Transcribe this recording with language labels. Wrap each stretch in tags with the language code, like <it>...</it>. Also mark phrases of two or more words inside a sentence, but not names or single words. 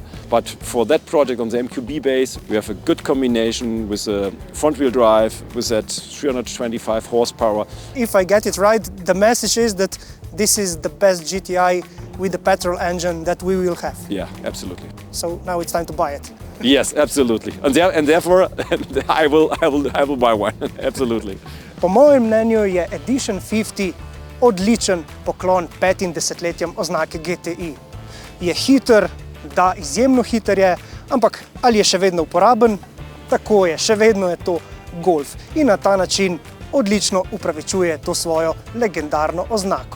<en>But for that project on the MQB base, we have a good combination with a front-wheel drive with that 325 horsepower. If I get it right, the message is that this is the best GTI with the petrol engine that we will have. Yeah, absolutely. So now it's time to buy it. Yes, absolutely. And therefore I will buy one. Absolutely.</en> <sl>Po mojem mnenju je Edition 50 odličen poklon 5 oznake GTI. Je hiter, da, izjemno hiter je, ampak ali je še vedno uporaben? Tako je, še vedno je to Golf in na ta način odlično upravičuje to svojo legendarno oznako.</sl>